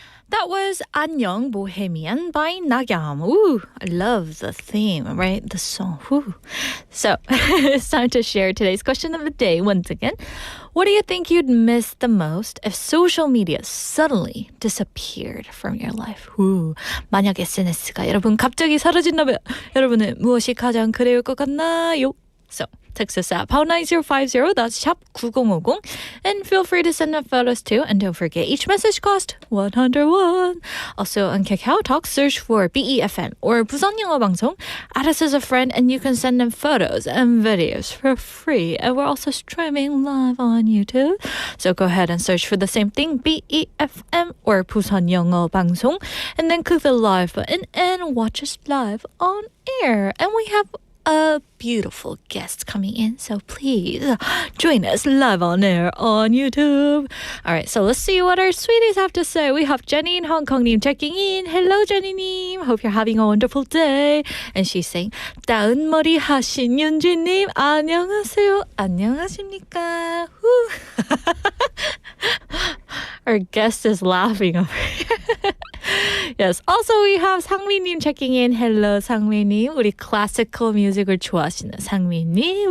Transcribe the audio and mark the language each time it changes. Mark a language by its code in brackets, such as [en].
[en] That was 안녕 Bohemian by Nagyam. Ooh, I love the theme, right? The song. Ooh. So it's time to share today's question of the day once again. What do you think you'd miss the most if social media suddenly disappeared from your life? Ooh. [ko] 만약 SNS가 여러분 갑자기 사라진다면 여러분은 무엇이 가장 그리울 것 같나요? [en] So text us at pound 9050, that's 샵 9050, and feel free to send in photos too. And don't forget, each message costs 101. Also on Kakao Talk, search for BEFM or 부산영어방송. Add us as a friend, and you can send in photos and videos for free. And we're also streaming live on YouTube. So go ahead and search for the same thing, BEFM or 부산영어방송, and then click the live button and watch us live on air. And we have a beautiful guest coming in, so please join us live on air on YouTube. All right, so let's see what our sweeties have to say. We have Jenny in Hong Kong-님 checking in. Hello, Jenny-님. Hope you're having a wonderful day. And she's saying, [ko] 다운 머리 하신 윤지님, 안녕하세요. 안녕하십니까? [en] Our guest is laughing over here. Yes. Also, we have 상미님 checking in. Hello, 상미님. [ko] 우리 [en] classical music [ko] 을 좋아하시는 상미님.